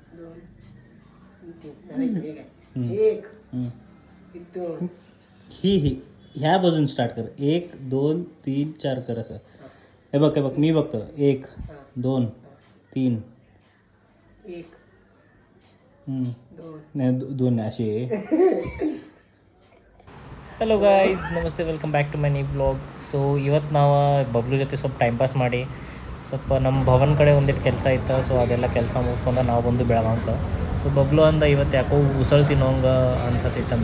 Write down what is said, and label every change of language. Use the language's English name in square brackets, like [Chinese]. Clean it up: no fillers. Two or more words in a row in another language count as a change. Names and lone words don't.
[Marathi] 2 3 हम्म. एक हम्म. एक दोन ही ह्या बाजून स्टार्ट कर. 1 2 3 4 कर असं. हे बघ मी बघतो. 1 2 3. एक दोन नाही 2 ಅಶಿ. [English] hello guys, ನಮಸ್ತೆ, welcome back to my new blog. [Kannada] ಸೊ ಇವತ್ತು ನಾವು ಬಬ್ಲು ಜೊತೆ ಸ್ವಲ್ಪ [English] time pass [Kannada] ಮಾಡಿ ಸ್ವಲ್ಪ ನಮ್ಮ ಭವನ್ ಕಡೆ ಒಂದಿಟ್ಟು ಕೆಲಸ ಇತ್ತು. ಸೊ ಅದೆಲ್ಲ ಕೆಲಸ ಮುಗಿಸ್ಕೊಂಡು ನಾವು ಬಂದು ಬೆಳಗಾವಂತ. ಸೊ ಬಬ್ಲು ಅಂದ ಇವತ್ತು ಯಾಕೋ ಉಸಳು ತಿನ್ನೋಂಗೆ ಅನ್ಸತ್ತಿತ್ತಂತ.